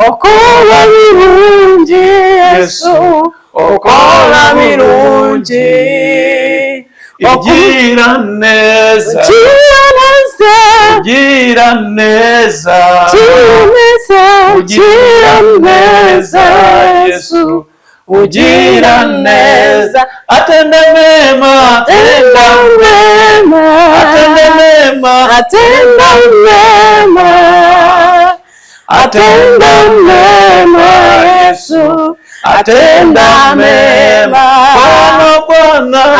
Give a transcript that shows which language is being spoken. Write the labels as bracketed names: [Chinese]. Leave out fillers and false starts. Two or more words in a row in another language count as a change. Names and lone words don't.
[Nyankole] ukora birungi Yesu ukora birungi [Kinyarwanda] ugira neza ugira neza ugira neza Yesu ugira neza [Swahili] atenda mema atenda mema atenda mema atenda mema atenda mema Yesu atenda mema Bwana